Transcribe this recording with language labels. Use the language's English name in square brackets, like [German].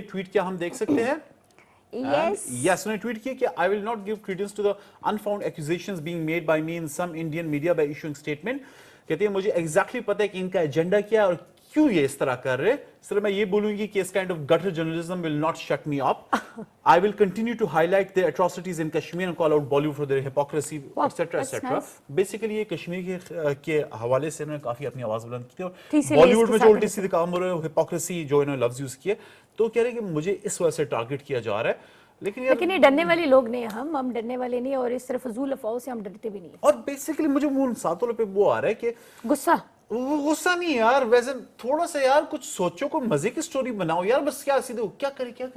[Urdu] Tweet کیا ہم دیکھ سکتے ہیں؟ یس انہوں نے ٹویٹ کیا کہ [English] I will not give credence to the unfounded accusations being made by me in some Indian media by issuing statement. [Urdu] کہتے ہیں مجھے ایگزیکٹلی پتہ ہے کہ ان کا ایجنڈا کیا ہے اور کیوں یہ اس طرح کر رہے. صرف میں یہ بولوں گی کہ اس kind of gutter journalism [English] will not shut me up. I will continue to highlight their atrocities in Kashmir and call out Bollywood for their hypocrisy, etc. etc. [Urdu] Basically یہ کشمیر کے حوالے سے انہوں نے کافی اپنی آواز بلند کی تھی, اور بالی ووڈ میں جو الٹی سیدھے کام ہو رہے ہیں, ہپوکریسی جو انہوں نے لفظ یوز کیے, تو کہہ رہے ہیں کہ مجھے اس وجہ سے ٹارگٹ کیا جا رہا ہے. لیکن یہ ڈرنے والے لوگ نہیں ہیں, ہم ڈرنے والے نہیں, اور اس طرف فضول افواہوں سے ہم ڈرتے بھی نہیں. اور بیسیکلی مجھے ان ساتوں پہ وہ آ رہا ہے کہ غصہ نہیں یار, ویسے تھوڑا سا یار کچھ سوچو, کو مزے کی سٹوری بناؤ یار, بس کیا سیدھے کیا کرے.